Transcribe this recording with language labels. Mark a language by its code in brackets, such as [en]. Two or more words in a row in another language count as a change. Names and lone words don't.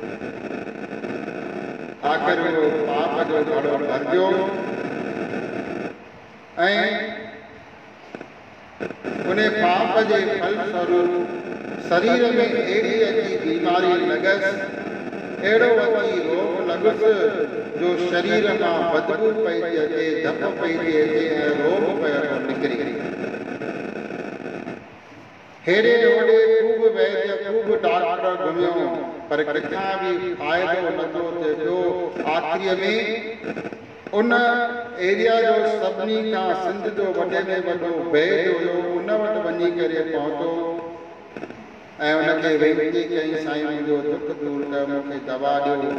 [sd] आख़िर वो पाप जो घड़ो भरियो ऐं उन पाप जे फल स्वरूप शरीर में अहिड़ी अची बीमारी लॻसि, अहिड़ो अची रोग लॻुसि जो शरीर मां बदबू पई थी अचे, धप पई थी अचे ऐं रोग पियो निकिरी। हेॾे होॾे खूब वैद्य खूब डॉक्टर घुमियो पर किथां बि फ़ाइदो नथो थिए पियो। आख़िरीअ में उन एरिया जो सभिनी खां सिंध जो वॾे में वॾो वैद्य हुयो, उन वटि वञी करे पहुतो ऐं उनखे वेनती कई, साईं मुंहिंजो दुख दूर कर, मूंखे दवा ॾियो।